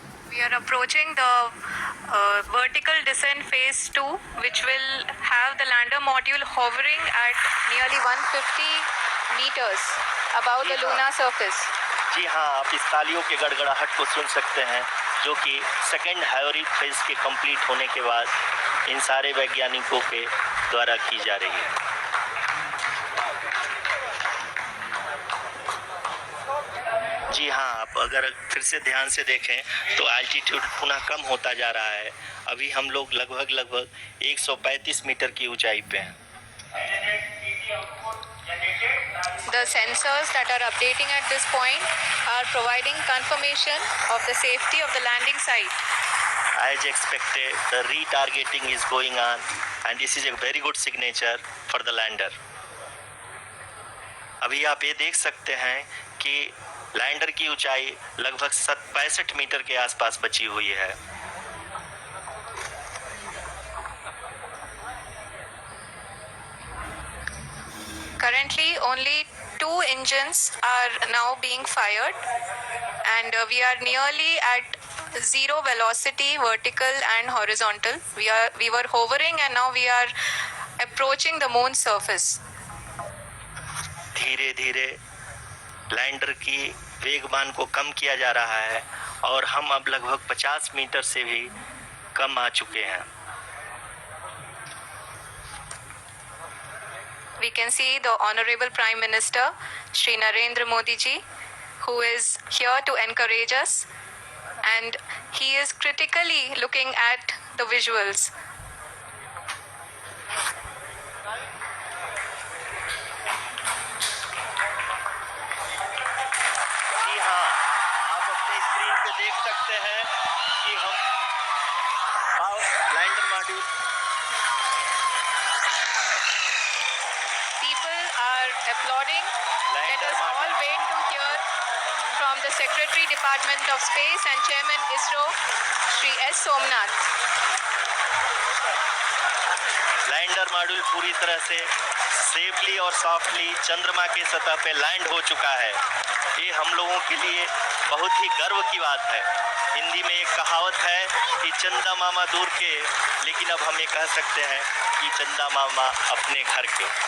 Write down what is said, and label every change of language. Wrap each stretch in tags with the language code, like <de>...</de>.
<en>We are approaching the vertical descent phase 2, which will have the lander module hovering at nearly 150 meters above the lunar surface.</en> <hi>जी हाँ, आप इस तालियों के गड़गड़ाहट को सुन सकते हैं जो कि सेकेंड हायोरिक फेज के कंप्लीट होने के बाद इन सारे वैज्ञानिकों के द्वारा की जा रही है। जी हाँ, आप अगर फिर से ध्यान से देखें तो एल्टीट्यूड पुनः कम होता जा रहा है। अभी हम लोग लगभग 135 मीटर की ऊंचाई पे हैं।</hi> <en>The sensors that are updating at this point are providing confirmation of the safety of the landing site. As expected, the retargeting is going on and this is a very good signature for the lander.</en> <hi>अभी आप ये देख सकते हैं कि lander की ऊंचाई लगभग 65 मीटर के आसपास बची हुई है।</hi> <en>Currently, only 2 engines are now being fired, and we are nearly at zero velocity, vertical and horizontal. We were hovering, and now we are approaching the moon's surface.</en> <hi>धीरे धीरे लैंडर की वेगमान को कम किया जा रहा है और हम अब लगभग 50 मीटर से भी कम आ चुके हैं।</hi> <en>We can see the Honorable Prime Minister, Shri Narendra Modi ji, who is here to encourage us, and he is critically looking at the visuals.</en> <hi>जी हाँ, आप अपने स्क्रीन पे देख सकते हैं कि हम lander module</hi> <en>People are applauding. Let us all wait to hear from the Secretary Department of Space and Chairman ISRO, Shri S. Somnath.</en> <hi>Lander module पूरी तरह से सेफली और सॉफ्टली चंद्रमा के सतह पे लैंड हो चुका है। ये हम लोगों के लिए बहुत ही गर्व की बात है। हिंदी में एक कहावत है कि चंदा मामा दूर के, लेकिन अब हम ये कह सकते हैं कि चंदा मामा अपने घर के।</hi>